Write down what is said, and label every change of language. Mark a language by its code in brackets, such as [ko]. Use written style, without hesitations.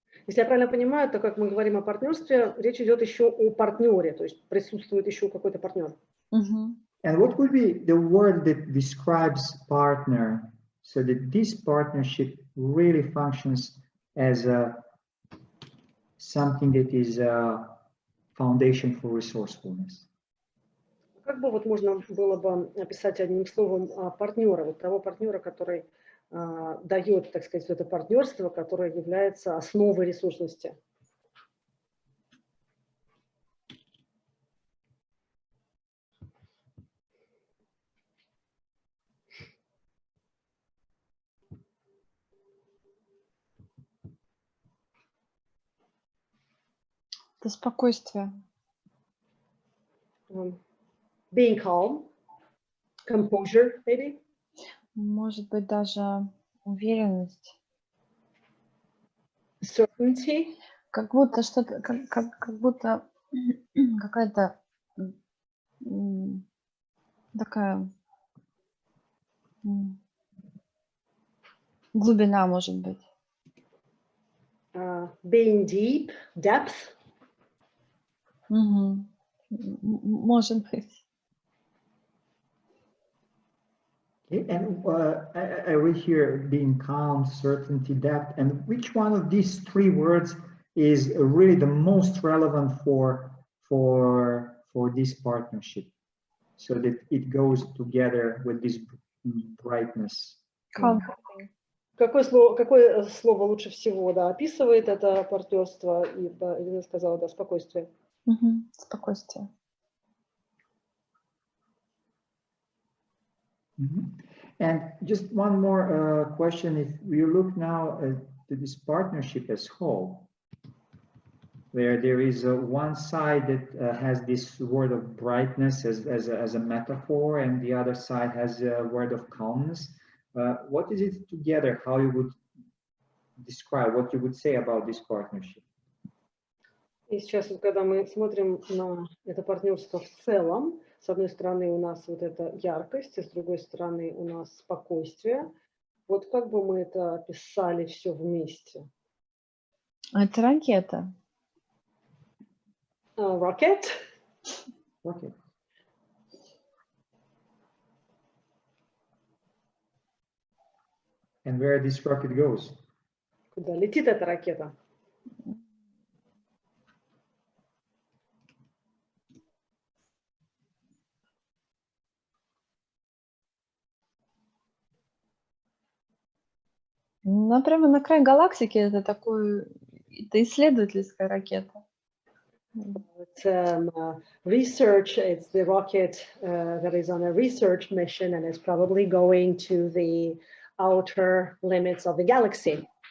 [ru] Если я правильно понимаю, то как мы говорим о партнерстве, речь идет еще о партнере, то есть присутствует еще какой-то партнер. [en] And what would be the word that describes partner, so that this partnership really functions as something that is a foundation for resourcefulness? [ru] Как бы вот можно было бы описать одним словом партнера, вот того партнера, который дает, так сказать, это партнерство, которое является основой ресурсности? Это спокойствие. [en] Being calm, composure, maybe. [ru] Может быть, даже уверенность. [en] Certainty. [ru] Как будто что-то, как будто какая-то такая глубина, может быть. [en] Being deep, depth. [ru] Может быть. [en] And I read here being calm, certainty, depth, and which one of these three words is really the most relevant for this partnership, so that it goes together with this brightness? Calm. [ru] Какое слово лучше всего, да, описывает это партнерство? И, да, Ирина сказала, да, спокойствие. Спокойствие. [en] And just one more question: if we look now to this partnership as whole, where there is one side that has this word of brightness as a metaphor, and the other side has a word of calmness, what is it together? How you would describe, what you would say about this partnership? [ru] И сейчас, вот, когда мы смотрим на это партнерство в целом, с одной стороны у нас вот эта яркость, и с другой стороны у нас спокойствие. Вот как бы мы это описали все вместе? Это ракета. [en] Rocket? Rocket. And where this rocket goes? [ru] Куда летит эта ракета? Прямо на край галактики. Это исследовательская ракета. [en] It's research. It's the rocket that is on a research mission and is probably going to the outer limits of the galaxy.